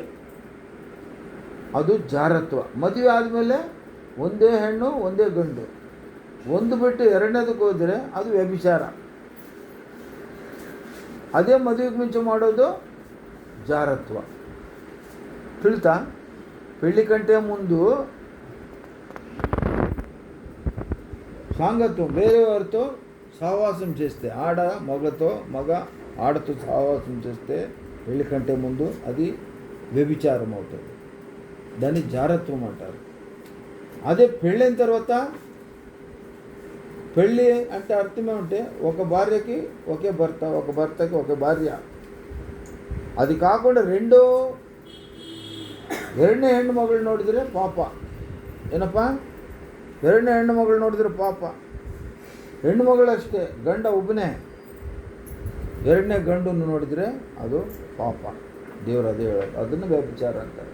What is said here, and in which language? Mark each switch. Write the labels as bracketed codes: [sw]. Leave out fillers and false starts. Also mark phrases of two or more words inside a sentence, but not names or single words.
[kn] ಅದು ಜಾರತ್ವ. ಮದುವೆ ಆದಮೇಲೆ ಒಂದೇ ಹೆಣ್ಣು ಒಂದೇ ಗಂಡು, ಒಂದು ಬಿಟ್ಟು ಎರಡನೇದಕ್ಕೆ ಹೋದರೆ ಅದು ವ್ಯಭಿಚಾರ. ಅದೇ ಮದುವೆಗೆ ಮುಂಚೆ ಮಾಡೋದು ಜಾರತ್ವ. ತಿಳಿತಾ? [te] పెళ్లి కంటే ముందు సాంగత్వం, వేరేవారితో సహవాసం చేస్తే, మగ ఆడతో సహవాసం చేస్తే పెళ్లి కంటే ముందు అది వ్యభిచారం అవుతుంది. దాన్ని జారత్వం అంటారు. అదే పెళ్ళైన తర్వాత, పెళ్ళి అంటే అర్థమే ఉంటే ఒక భార్యకి ఒకే భర్త, ఒక భర్తకి ఒక భార్య. అది కాకుండా [kn] ಎರಡನೇ ಹೆಣ್ಣು ಮಗಳು ನೋಡಿದರೆ ಪಾಪ. ಏನಪ್ಪ? ಎರಡನೇ ಹೆಣ್ಣು ಮಗಳು ನೋಡಿದರೆ ಪಾಪ. ಹೆಣ್ಣು ಮಗಳಷ್ಟೇ, ಗಂಡ ಒಬ್ಬನೇ. ಎರಡನೇ ಗಂಡನ್ನು ನೋಡಿದರೆ ಅದು ಪಾಪ. ದೇವರು ಅದೇ ಹೇಳೋದು, ಅದನ್ನು ವ್ಯಭಿಚಾರ ಅಂತಾರೆ.